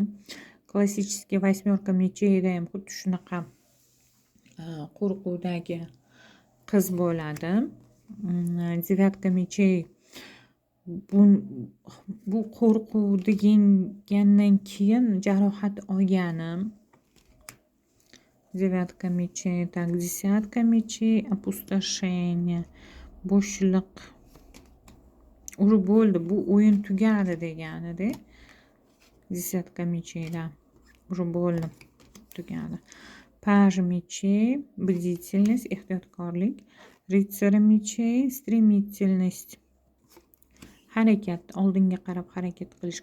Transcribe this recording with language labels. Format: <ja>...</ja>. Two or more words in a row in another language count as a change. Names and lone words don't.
<ru>Классический восьмерка</ru> <uz>mecheyda ham xuddi shunaqa qo'rquvdagi qiz bo'ladi.</uz> <ru>Девятка мечей,</ru> <uz>bu qo'rquv degandan keyin jarohat olganim.</uz> <ru>Девятка мечей, так, десятка mechey, опустошение,</ru> <uz>bo'shliq. Уже bo'ldi, bu o'yin tugadi degani-da. Десятка mecheyda уже bo'ldi, tugadi.</uz> <ru>Паж мечей, бдительность, ehtiyotkorlik. Рыцарь мечей, стремительность,</ru> <uz>harakat, oldinga qarab harakat qilish.</uz>